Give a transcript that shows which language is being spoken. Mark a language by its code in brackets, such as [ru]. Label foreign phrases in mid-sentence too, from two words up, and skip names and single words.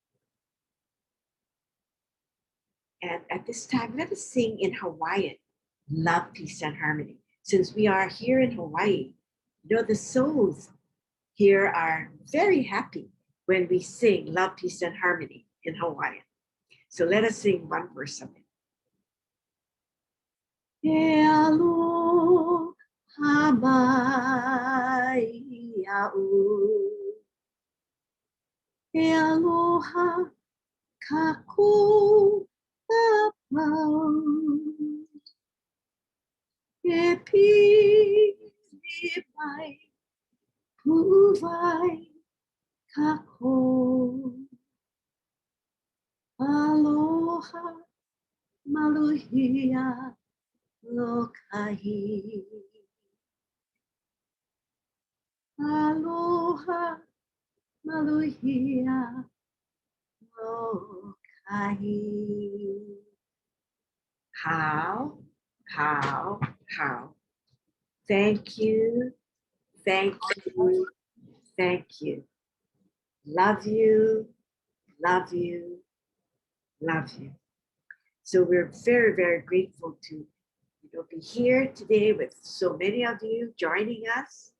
[en] And at this time, let us sing in Hawaiian, Love, Peace, and Harmony. Since we are here in Hawaii, you know, the souls here are very happy when we sing Love, Peace, and Harmony in Hawaiian. So let us sing one verse of it. [haw] E aloha mai ia'u. E aloha kakou apau. E pili mai pu'uwai kakou. Aloha maluhia lokahi. Aloha maluhia lokahi. [en] How? Thank you, thank you, thank you. Love you, love you, love you. So we're very, very grateful to be here today with so many of you joining us.